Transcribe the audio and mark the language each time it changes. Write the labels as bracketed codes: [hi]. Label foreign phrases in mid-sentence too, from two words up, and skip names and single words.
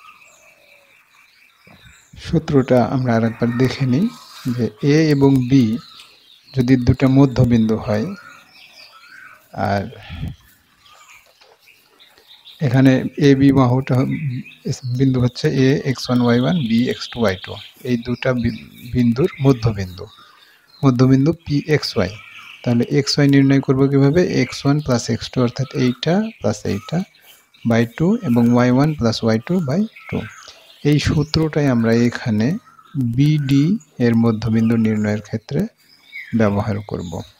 [bn] সূত্রটা আমরা আরেকবার দেখে নিই যে a এবং b যদি দুটো মধ্যবিন্দু হয়, আর এখানে এ বি বাহুটা বিন্দু হচ্ছে a x1 y1 b x2 y2, এই দুটা বিন্দুর মধ্যবিন্দু p xy। তাহলে xy নির্ণয় করব কিভাবে, x1 প্লাস x2 অর্থাৎ এইটা প্লাস এইটা বাই 2 এবং y1 প্লাস y2 বাই 2। এই সূত্রটাই আমরা এখানে BD এর মধ্যবিন্দু নির্ণয়ের ক্ষেত্রে ব্যবহার করব।